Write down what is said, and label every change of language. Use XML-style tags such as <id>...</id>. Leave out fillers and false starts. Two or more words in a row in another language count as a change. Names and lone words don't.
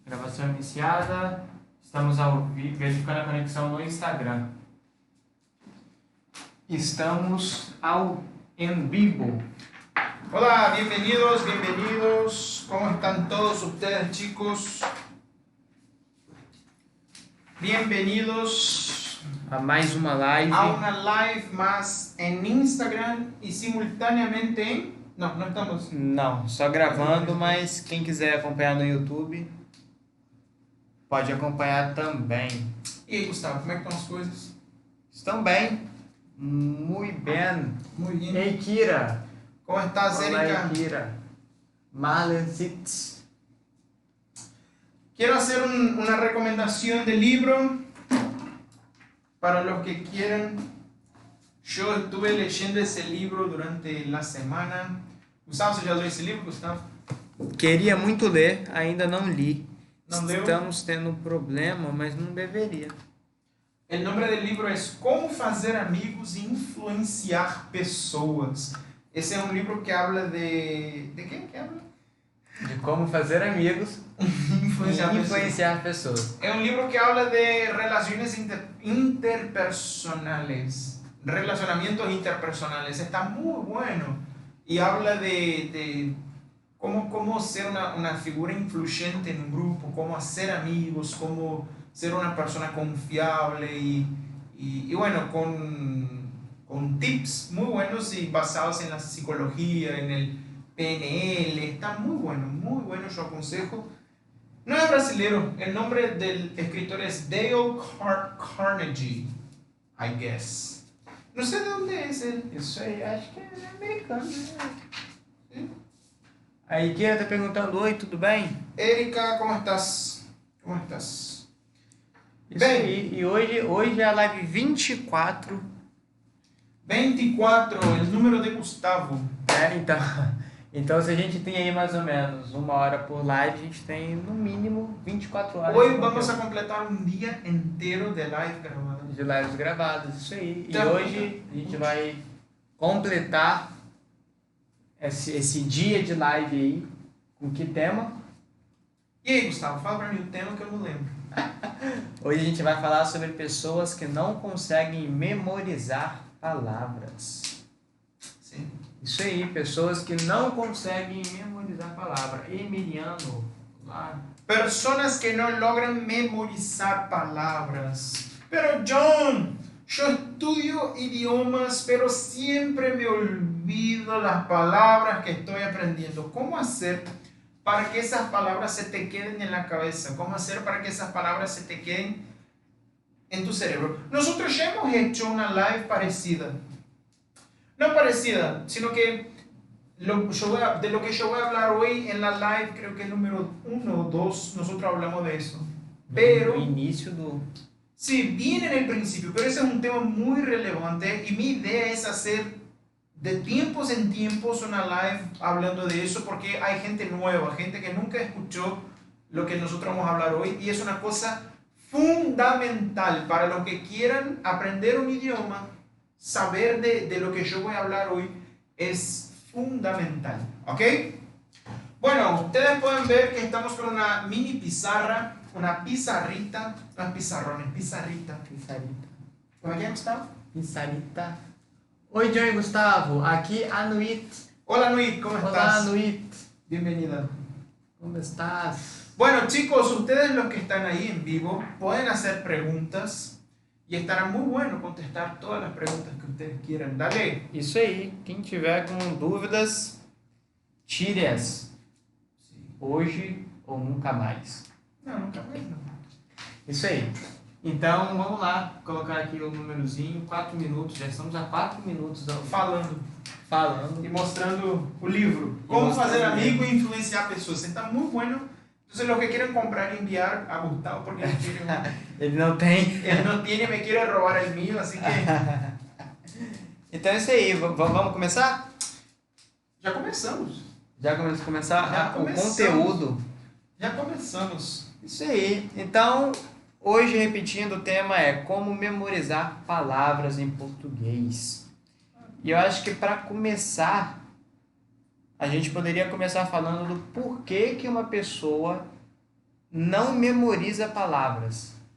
<pt>Gravação iniciada. Estamos ao vivo, verificando a conexão no Instagram.</pt> <es>Estamos en vivo. Hola, bienvenidos. ¿Cómo están todos ustedes, chicos? Bienvenidos</es> <pt>A mais uma live.</pt> <es>a una live más en Instagram y simultáneamente en... No estamos...</es> <pt>Não, só gravando, mas quem quiser acompanhar no YouTube pode acompanhar também. E aí, Gustavo, como é que estão as coisas? Estão bem? Muito bem.</pt> <es>Muy bien.</es> <pt>Ei, Kira.</pt> <es>¿Cómo estás,</es> <pt>Olá, Erika? Kira. Marlen Sitz.</pt> <es>Quiero hacer una recomendación de libro para los que quieran. Yo estuve leyendo ese libro durante la semana. Gustavo,</es> <pt>¿você já leu esse livro, Gustavo? Queria muito ler, ainda não li. Não leu? Estamos tendo um problema, mas não deveria.</pt> <es>El nombre del libro es Cómo fazer amigos e influenciar pessoas. Ese es un libro que habla de... ¿De qué? ¿Qué habla?</es> <pt>De como fazer amigos Influenciar e pessoas. influenciar pessoas.</pt> <es>Es un libro que habla de relaciones interpersonales, relacionamientos interpersonales. Está muy bueno y habla de cómo ser una figura influyente en un grupo, cómo hacer amigos, cómo ser una persona confiable y bueno, con tips muy buenos y basados en la psicología, en el PNL. Está muy bueno, yo aconsejo. No es brasilero, el nombre del escritor es Dale Carnegie,</es> <en>I guess.</en> <es>No sé de dónde es él.</es> <pt>Isso aí, acho que é americano, né?</pt> <es>¿Sí?</es> <pt>Aí, Kira tá perguntando, oi, tudo bem?</pt> <es>Erika, ¿cómo estás? ¿Cómo estás?</es> <pt>Isso Bem. aí, e hoje é a live 24,</pt> <es>24, el número de Gustavo.</es> <pt>né? Então se a gente tem aí mais ou menos 1 hora por live, a gente tem no mínimo 24 horas</pt> <es>Hoy de vamos a</es> <pt>conteúdo,</pt> <es>completar un día entero de live grabada.</es> <pt>de lives gravadas, isso aí. E Tá. hoje a gente vai completar esse dia de live aí, com que tema? E aí, Gustavo, fala pra mim o tema que eu não lembro. Hoje a gente vai falar sobre pessoas que não conseguem memorizar palavras. Sim. Isso aí, pessoas que não conseguem memorizar palavras. Emiliano, lá.</pt> <es>Personas que no logran memorizar palabras. Pero John, yo estudio idiomas, pero siempre me olvido las palabras que estoy aprendiendo. ¿Cómo hacer para que esas palabras se te queden en la cabeza? ¿Cómo hacer para que esas palabras se te queden en tu cerebro? Nosotros ya hemos hecho una live parecida. No parecida, sino que de lo que yo voy a hablar hoy en la live, creo que es número 1 o 2, nosotros hablamos de eso. Pero,</es> <pt>No início do...</pt> <es>sí, viene en el principio, pero ese es un tema muy relevante y mi idea es hacer de tiempos en tiempos una live hablando de eso porque hay gente nueva, gente que nunca escuchó lo que nosotros vamos a hablar hoy y es una cosa fundamental para los que quieran aprender un idioma. Saber de lo que yo voy a hablar hoy es fundamental, ¿ok? Bueno, ustedes pueden ver que estamos con una mini pizarra, una pizarrita, no es pizarrón, es pizarrita. Pissarita. ¿Cómo es que Gustavo? Pissarita.</es> <pt>Oi, John e Gustavo, aqui Anuit.</pt> <es>Hola, Nuit, ¿cómo</es> <pt>Olá,</pt> <es>estás? Anuit. Bienvenida. Como estás? Bueno, chicos, ustedes los que están ahí en vivo pueden hacer preguntas y estará muy bueno contestar todas las preguntas que ustedes quieran. Dale.</es> <pt>Isso aí, quem tiver com dúvidas, tire-as. Hoje ou nunca mais.</pt> <es>No, nunca más, no.</es> <pt>Isso aí. Então, vamos lá, colocar aqui o númerozinho, 4 minutos, já estamos a 4 minutos Falando falando.</pt> <es>y mostrando el libro. Cómo mostrando hacer el amigos e influenciar personas. Está muy bueno. Entonces, los que quieren comprar y enviar a Gustavo, porque él,</es> <pt>Ele não tem.</pt> <es>él no tiene, me quiere robar el mío, así que</es> <pt>Então é isso aí, vamos começar?</pt> <es>ya comenzamos.</es> <pt>Já começar Já o começamos. conteúdo.</pt> <es>Ya comenzamos.</es> <pt>Isso aí. Então, hoje, repetindo, o tema é como memorizar palavras em português. E eu acho que para começar, a gente poderia começar falando do porquê que uma pessoa não memoriza palavras.</pt>